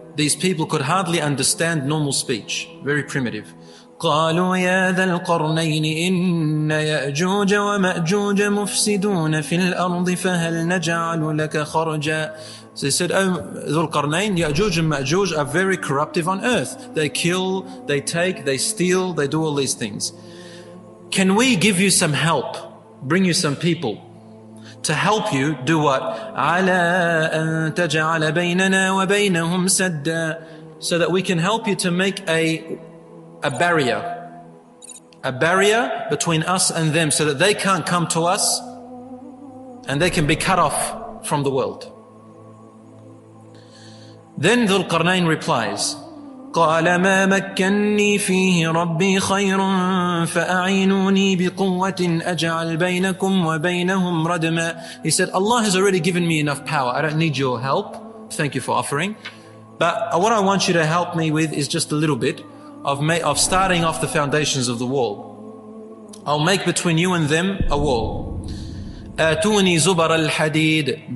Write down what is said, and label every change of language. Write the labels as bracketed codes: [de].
[en] These people could hardly understand normal speech, very primitive. [ar] قالوا يا ذا القرنين إن يأجوج ومأجوج مفسدون في الأرض فهل نجعل لك خرجا. [en] So they said, oh Dhul Qarnayn, Ya'juj and Ma'juj are very corruptive on earth. They kill, they take, they steal, they do all these things. Can we give you some help, bring you some people to help you do what? [ar] عَلَىٰ أَن تَجْعَلَ بَيْنَنَا وَبَيْنَهُمْ سَدًّا. [en] So that we can help you to make a barrier between us and them, so that they can't come to us and they can be cut off from the world. Then Dhul Qarnayn replies, [ar] قال ما مكني فيه ربي خير فأعينوني بقوة أجعل بينكم وبينهم ردما. [en] He said, Allah has already given me enough power. I don't need your help. Thank you for offering. But what I want you to help me with is just a little bit of starting off the foundations of the wall. I'll make between you and them a wall. [ar] آتوني زبر الحديد.